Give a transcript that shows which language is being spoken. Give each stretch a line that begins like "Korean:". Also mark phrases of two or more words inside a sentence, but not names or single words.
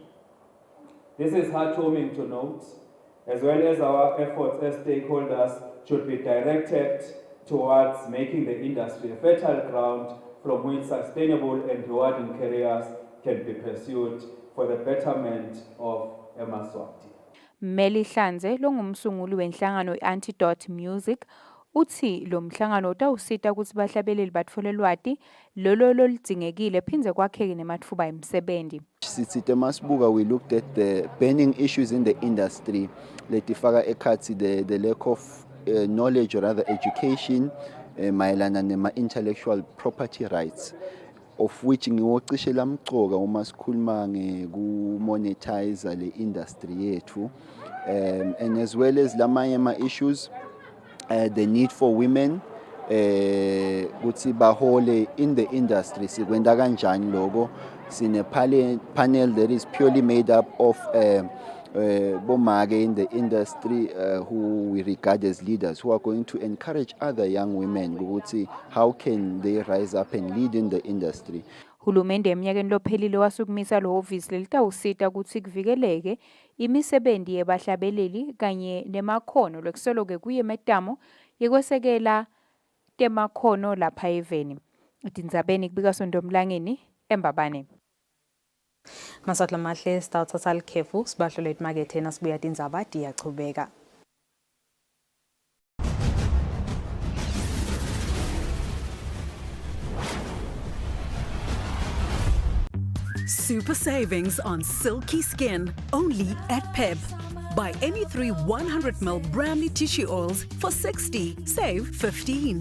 English: This is heartwarming to note, as well as our efforts as stakeholders should be directed towards making the industry a fertile ground from which sustainable and rewarding careers can be pursued for the betterment of Eswatini.
Swati: Meli Hlanze longumsunguli wenhlangano i-Antidote Music uthi lo mhlangano utawusita ukuthi bahlabeleli batfole lwati lolo loludzingekile phindze kwakheke nematfuba emsebenti. Sithi masibuka
English: we looked at the burning issues in the industry
Swati: letifaka ekhatsi
English: the lack of knowledge or rather education
Swati: mayelana nema-intellectual
English: property rights of which
Swati: ngiwocishe lamcoka uma sikhuluma ngeku-monetize le industry yethu
English: and as well as
Swati: lamanye ama-issues
English: the need for women
Swati: ukuthi bahole
English: in the industry
Swati: sikwenta kanjani loko sine
English: panel that is purely made up of bomake in the industry who we regard as leaders who are going to encourage other young women ukuthi how can they rise up and lead in the industry.
Swati: Hulumende eminyakeni lophelile wasukumisa lo hhovisi lelitawusita ukuthi kuvikeleke imisebenzi yebahlabeleli kanye nemakhono lokusoloke kuye emetamo yekwesekela temakhono lapha eveni. Tindzabeni kubika Sondomlangeni eMbabane. Masatla mahle sitawuthatha likhefu sibahlole imakethe nasibuya Tindzaba diyachubeka.
English: Super savings on silky skin, only at Pep. Buy any 3 100ml Bramley tissue oils for 60, save 15.